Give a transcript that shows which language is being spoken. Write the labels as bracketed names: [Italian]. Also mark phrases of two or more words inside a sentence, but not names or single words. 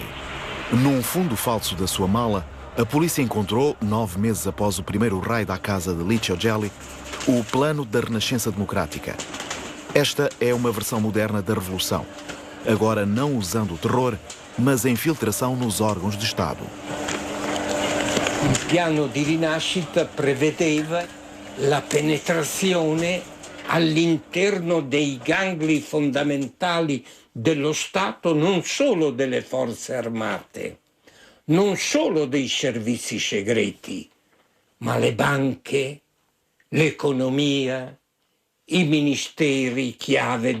[Portuguese] Num fundo falso da sua mala, a polícia encontrou, 9 meses após o primeiro raid à casa de Licio Gelli, o plano da Renascença Democrática. Esta é uma versão moderna da Revolução, agora não usando o terror, mas a infiltração nos órgãos de Estado. [Italian] Il piano di rinascita prevedeva la penetrazione all'interno dei gangli fondamentali dello Stato, non solo delle forze armate, non solo dei servizi segreti, ma le banche, l'economia, i ministeri chiave